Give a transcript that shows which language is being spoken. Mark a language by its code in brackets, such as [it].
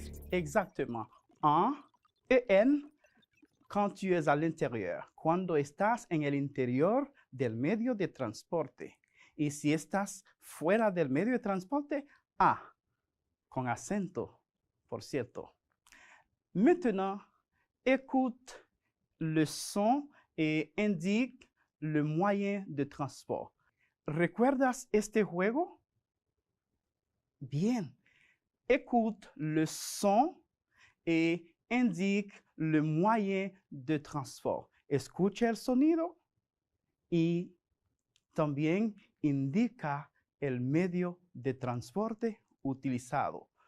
[fr] Exactement. En et en quand tu es à l'intérieur, [es] cuando estás en el interior del medio de transporte. Y si estás fuera del medio de transporte, a con acento, por cierto. [fr] Maintenant, écoute le son et indique le moyen de transport. [es] ¿Recuerdas este juego? Bien. [fr] Écoute le son et indique le moyen de transport. [es] Escucha el sonido y también indica el medio de transporte utilizado.